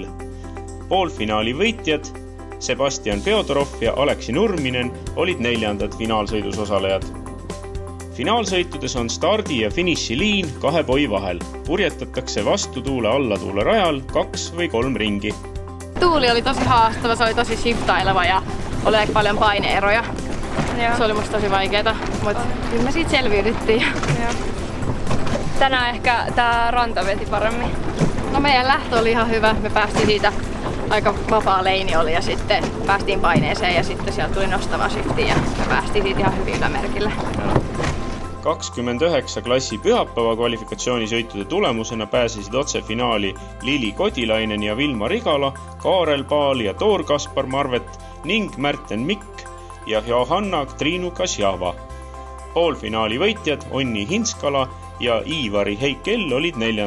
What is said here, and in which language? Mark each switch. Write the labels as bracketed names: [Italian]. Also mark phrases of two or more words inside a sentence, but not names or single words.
[Estonian] Poolfinaali võitjad Sebastian Feodorov ja Aleksi Nurminen olid 4. finaalsõidus osalejad. Finaalsõitudes on stardi ja finišiliin 2 poi vahel. Purjetatakse vastutuule allatuule rajal 2 või 3 ringi. [Finnish] Tuuli oli tosi haastava, se oli tosi shiftaileva ja oli aika paljon paineeroja. Se oli musta tosi vaikeeta, mutta kyllä me siitä selviydyttiin. Tänään ehkä tää ranta veti paremmin. No meidän lähtö oli ihan hyvä. Me päästiin siitä, aika vapaa leini oli ja sitten päästiin paineeseen ja sitten sieltä tuli nostava shifti ja me päästiin siitä ihan hyvillä merkillä. [Estonian] 29 klassi pühapäeva kvalifikatsioonisõitude tulemusena pääsesid otse finaali Lili Kodilainen ja Vilma Rigala, Kaarel Paal ja Toor Kaspar Marvet ning Märten Mikk ja Johanna Triinu Kasjava. Poolfinaali võitjad Onni Hinskala ja Iivari Heikell olid 4.